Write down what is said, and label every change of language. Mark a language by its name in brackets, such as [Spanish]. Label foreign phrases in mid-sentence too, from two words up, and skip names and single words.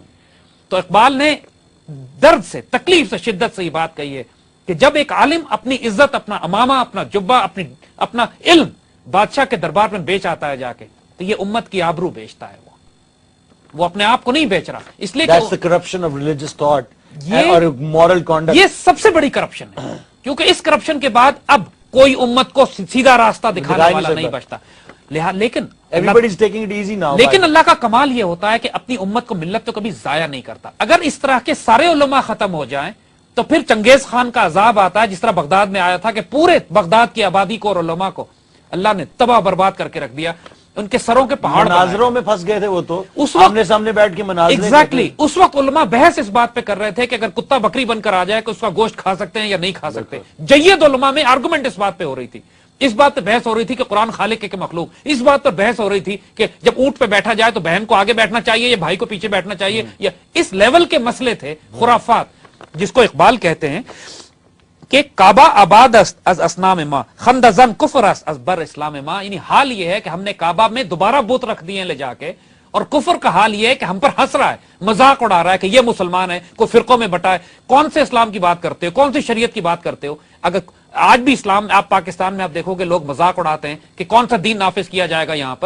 [Urdu] تو اقبال نے درد سے، تکلیف سے، شدت سے یہ بات کہی ہے کہ جب ایک عالم اپنی عزت، اپنا امامہ، اپنا جبہ، اپنا علم بادشاہ کے دربار میں بیچ آتا ہے جا کے، تو یہ امت کی آبرو بیچتا ہے. وہ اپنے آپ کو نہیں بیچ رہا، اس لیے [English] That's the corruption of religious thought اور moral conduct. [Urdu] یہ سب سے بڑی کرپشن ہے، کیونکہ اس کرپشن کے بعد اب کوئی امت کو سیدھا راستہ دکھانے والا نہیں بچتا. لیکن [English] Everybody is taking it easy now. [Urdu] لیکن اللہ کا کمال یہ ہوتا ہے کہ اپنی امت کو، ملت کو کبھی ضائع نہیں کرتا. اگر اس طرح کے سارے علماء ختم ہو جائیں تو پھر چنگیز خان کا عذاب آتا ہے، جس طرح بغداد میں آیا تھا کہ پورے بغداد کی آبادی کو اور علماء کو اللہ نے تباہ برباد کر کے رکھ دیا. ان کے سروں کے پہاڑ مناظروں میں پھنس گئے تھے وہ تو، اس وقت آمنے سامنے بیٹھ کے مناظرے. ایگزیکٹلی اس وقت علماء بحث اس بات پہ کر رہے تھے کہ اگر کتا بکری بن کر آ جائے کہ اس کا گوشت کھا سکتے ہیں یا نہیں کھا سکتے. جید علماء میں آرگومنٹ اس بات پہ ہو رہی تھی، اس بات پہ بحث ہو رہی تھی کہ قرآن خالق ہے کہ مخلوق، اس بات پر بحث ہو رہی تھی کہ جب اونٹ پہ بیٹھا جائے تو بہن کو آگے بیٹھنا چاہیے یا بھائی کو پیچھے بیٹھنا چاہیے، یا اس لیول کے مسئلے تھے، خرافات، جس کو اقبال کہتے ہیں کہ [Persian] کعبہ آباد است از اسنام ما خندزن کفر است از بر اسلام ما. [Urdu] یعنی حال یہ ہے کہ ہم نے کعبہ میں دوبارہ بت رکھ دیے لے جا کے، اور کفر کا حال یہ ہے کہ ہم پر ہنس رہا ہے، مذاق اڑا رہا ہے کہ یہ مسلمان ہے، کوئی فرقوں میں بٹا ہے. کون سے اسلام کی بات کرتے ہو، کون سی شریعت کی بات کرتے ہو؟ اگر آج بھی اسلام، آپ پاکستان میں آپ دیکھو گے لوگ مذاق اڑاتے ہیں کہ کون سا دین نافذ کیا جائے گا یہاں پر.